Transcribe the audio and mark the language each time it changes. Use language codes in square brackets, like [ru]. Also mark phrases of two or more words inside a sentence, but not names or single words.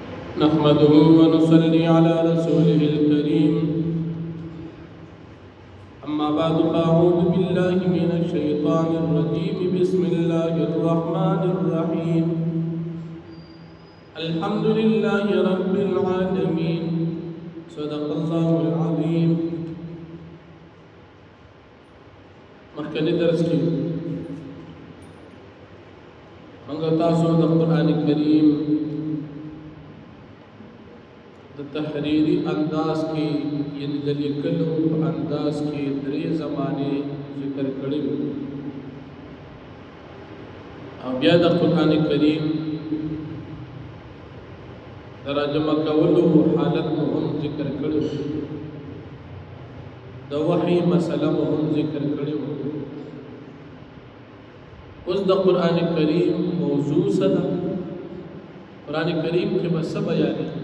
[ar] نحمده ونصلي على رسوله الكريم أما بعد فأعوذ بالله من الشيطان الرجيم بسم الله الرحمن الرحيم الحمد لله رب العالمين صدق الله العظيم. [ps] مخکنی درس کی منگا تاسو دا قرآن کریم تحریری انداز کی یعنی دلیکلو انداز کی دری زمانے ذکر کړي او بیا د قرآن کریم ترجمه کولو حالت هم ذکر کړي د وحی مسله هم ذکر کړي اوس د قرآن کریم موضوع سره قرآن کریم کې بس بیان